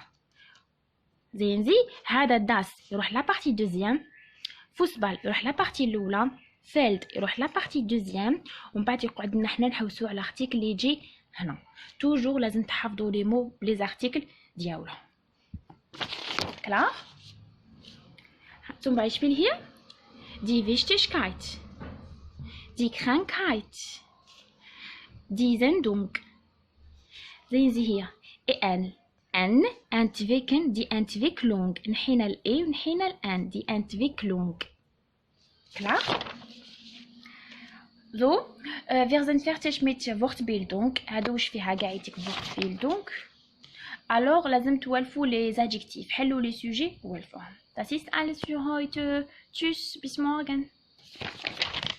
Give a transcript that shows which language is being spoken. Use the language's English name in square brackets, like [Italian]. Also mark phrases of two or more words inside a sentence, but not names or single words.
[Arabic] زين هذا داس يروح [French] la partie deuxième [Arabic] فوسبال يروح [French] la partie [Arabic] الاولى فيلد يروح [French] la partie deuxième [Arabic] ومن بعد يقعدنا حنا نحوسو على ارتيكل اللي يجي هنا. توجور لازم تحفظوا لي مو بلي زارتيكل ديالهم. كلار؟ [German] zum Beispiel hier die Wichtigkeit, die Krankheit, die Sendung. Sehen Sie hier en entwickeln die Entwicklung [Arabic] نحينا ال e ونحينا ال n [German] die Entwicklung. Klar? So, wir sind fertig mit Wortbildung. [Arabic] هادو واش فيها كاع يتك Wortbildung. Alors لازم توالفوا [French] les adjectifs. [Arabic] حلوا [French] les sujets [Arabic] والفوهم. [German] Das ist alles für heute. Tschüss, bis morgen.